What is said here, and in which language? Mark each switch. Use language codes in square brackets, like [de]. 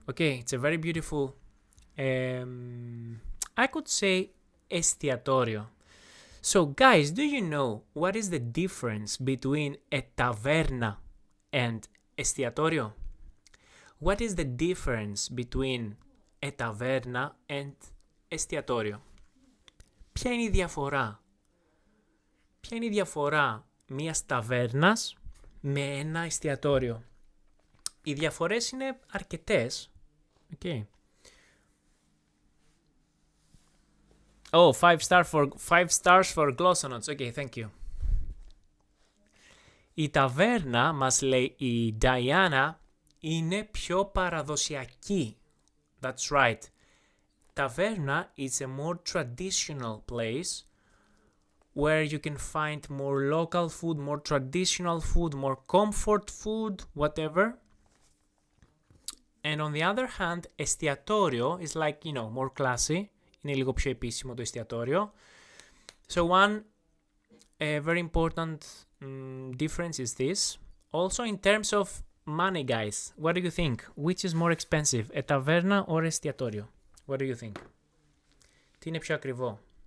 [en] Okay, it's a very beautiful, I could say εστιατόριο. So guys, do you know what is the difference between a taverna and εστιατόριο? What is the difference between a taverna and εστιατόριο? [el] Ποια είναι η διαφορά? Ποια είναι η διαφορά μιας ταβέρνας με ένα εστιατόριο? Οι διαφορές είναι αρκετές. Okay. [en] Oh, 5 stars for Glossonauts. Okay, thank you. [el] Η ταβέρνα, μας λέει η Diana, είναι πιο παραδοσιακή. [en] That's right. Taverna is a more traditional place where you can find more local food, more traditional food, more comfort food, whatever. And on the other hand, εστιατόριο is like, you know, more classy. [el] Είναι λίγο πιο επίσημο το εστιατόριο. [en] So one very important difference is this. Also in terms of money, guys, what do you think? Which is more expensive, a taverna or εστιατόριο? What do you think? [el] Τι είναι πιο ακριβό?